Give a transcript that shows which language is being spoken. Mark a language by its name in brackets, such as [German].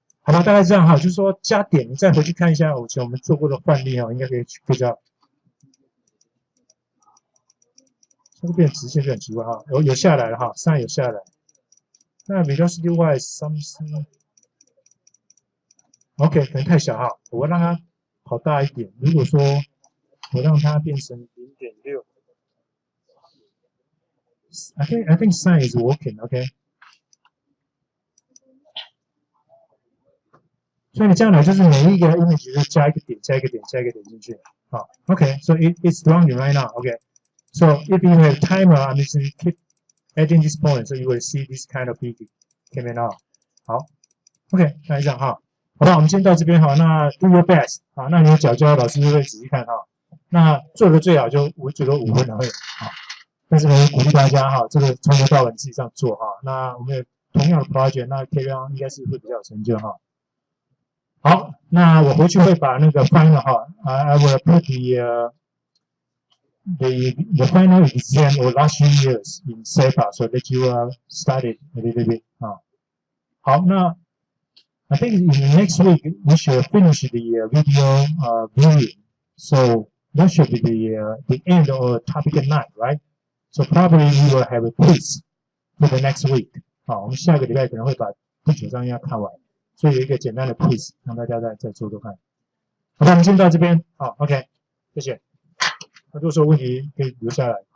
[Chinese] 好吧，大概这样哈，就是说加点，你再回去看一下以前我们做过的范例哈，应该可以比较。这个变直线就很奇怪哈，有下来了哈，上有下来。那 velocity wise something OK 可能太小哈，我让它跑大一点。如果说我让它变成 0.6 I think sign is working, OK。所以你这样来就是每一个 image 就加一个点，加一个点，加一个点进去。 [English] 好 ，OK， so it's running right now, OK。 So if you have timer, I'm just keep adding this point, so you will see this kind of peak coming out. [Chinese] 好 ，OK， 大概这样哈。好吧，我们先到这边哈。那 do your best 啊，那你有脚教老师会仔细看哈。那做的最好就我最多5分而已啊。但是呢，鼓励大家哈，这个从头到尾自己这样做哈。那我们有同样的 project， 那 carry on 应该是会比较有成就哈。 [English] 好，那我回去会把那个 final 哈，I will put the final exam or last few years in CSharp so that you studied a little bit 啊。好，那 I think in the next week we should finish the video viewing. So that should be the end of topic 9, right? So probably we will have a quiz for the next week. [Chinese] 好，我们下个礼拜可能会把第9章要看完，所以有一个简单的 quiz 让大家再做做看。好吧，我们先到这边。好 ，OK， 谢谢。那如果说有问题可以留下来。